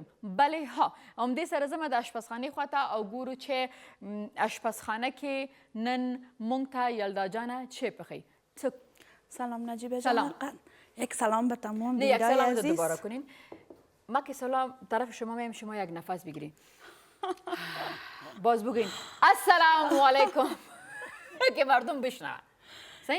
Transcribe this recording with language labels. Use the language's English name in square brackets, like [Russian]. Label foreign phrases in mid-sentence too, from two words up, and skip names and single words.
[Pashto] بلې ها همدې سره ځمه د اشپزخانې خواته او ګورو چې اشپزخانه کې نن موږ ته یلدا جانه چه پخی. [Persian] سلام نجیبه جان. یک سلام به تمام نه یک سلام رو دوباره کنین. ما که سلام طرف شما میم شما یک نفس بگیرین باز بگین [Arabic] السلام علیکم [Persian] که مردم بشنون. صحیح